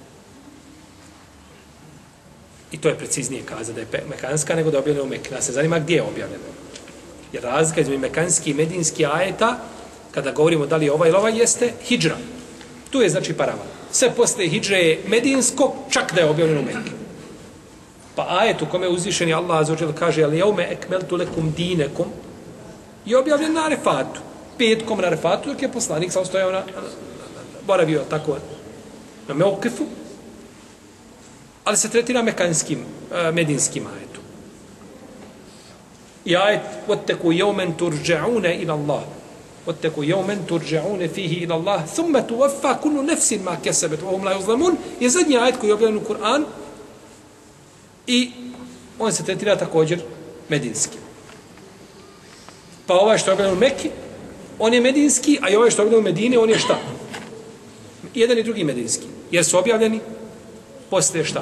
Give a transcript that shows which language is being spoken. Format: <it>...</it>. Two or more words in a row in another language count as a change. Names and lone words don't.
<bs>I to je preciznije kazati da je mekanska nego da je objavljena u Mekki. Nas se zanima gdje je objavljena. Jer razlika između mekanski i medinski ajeta, kada govorimo da li je ovaj ili ovaj, jeste hidžra. Tu je, znači, paravan. Sve posle hidžre je medinsko, čak da je objavljeno u Mekki. Pa ajet u kome uzvišeni Allah azza kaže</bs> <ar>اليوم أكملت لكم دينكم</ar> <bs>je objavljen na Arefatu. Petkom na Arefatu, dok je poslanik sam stojao boravio tako na Meukifu, ali se tretira mekanskim, medinskim ajetom. I ajet</bs> <ar>واتقوا يوما ترجعون إلى الله. واتقوا يوما ترجعون فيه إلى الله ثم توفى كل نفس ما كسبت وهم لا يظلمون.</ar> <bs>Je zadnji ajet koji je objavljen u Kur'an i on se tretira također medinski. Pa ovaj što je objavljen u Mekki, on je medinski, a i ovaj što je objavljen u Medini, on je šta? Jedan i drugi medinski. Jer su objavljeni posle šta?</bs>